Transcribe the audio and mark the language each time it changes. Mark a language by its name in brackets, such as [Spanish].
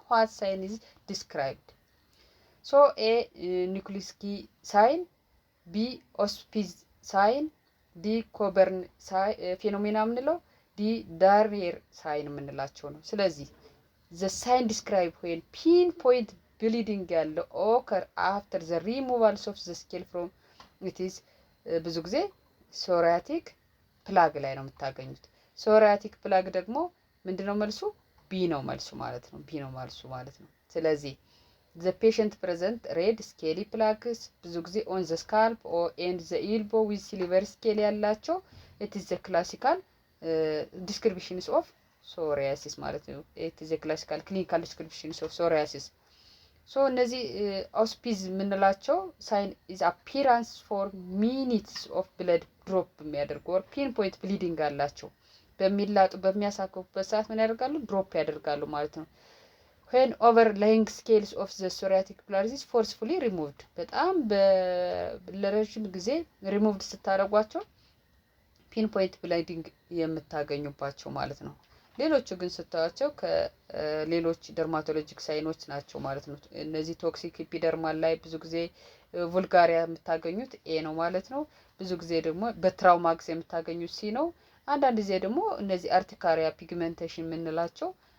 [English] what sign is described? [Amharic] so a ኒኩሊስኪ ሳይን፣ b ኦስፒዝ ሳይን፣ ዲ ኮበርን ፌኖሜና የምንለው፣ ዲ ዳርኔር ሳይን የምንላቸው ነው። ስለዚህ [English] the sign described when pinpoint bleeding [Amharic] ያለው [English] occur after the removals of the scale from it is [Amharic] ብዙ ጊዜ ሶሪያቲክ ፕላግ ላይ ነው የምታገኙት። ሶሪያቲክ ፕላግ ደግሞ ምንድነው መልሱ? ቢ ነው መልሱ ማለት ነው። [English] ቢ ነው መልሱ ማለት ነው። ስለዚህ the patient present red scaly plaques ብዙ ጊዜ on the scalp or and the elbow with silver scale ያላቸው it is the classical descriptions of psoriasis ማለት ነው። it is a classical clinical descriptions of psoriasis. so [Amharic] እነዚህ ኦስፒዝ የምንላቸው [English] sign is appearance for minutes of blood drop [Amharic] የሚያደርጉ [English] or pinpoint bleeding [Amharic] አላቸው። በሚላጡ በሚያሳክኩበት ሰዓት ምን ያደርጋሉ? ድሮፕ ያደርጋሉ ማለት ነው። [English] when overlying scales of the psoriatic plaques is forcefully removed [Amharic] በጣም ለረጅም ጊዜ ሪሙቭድ ስታደርጓቸው ፒንፖይንት ብሊዲንግ የምታገኙባቸው ማለት ነው። ሌሎቹ ግን ስታዩቸው ከሌሎች ደርማቶሎጂክ ሳይኖች ናቸው ማለት ነው። እነዚህ ቶክሲክ ኢፒደርማል ላይ ብዙ ጊዜ ቡልጋሪያ የምታገኙት ኤ ነው ማለት ነው። ብዙ ጊዜ ደግሞ በትራውማክስ የምታገኙት ሲ ነው። አንዳንድ ጊዜ ደግሞ እነዚህ አርቲካሪያ ፒግመንቴሽን የምንላቸው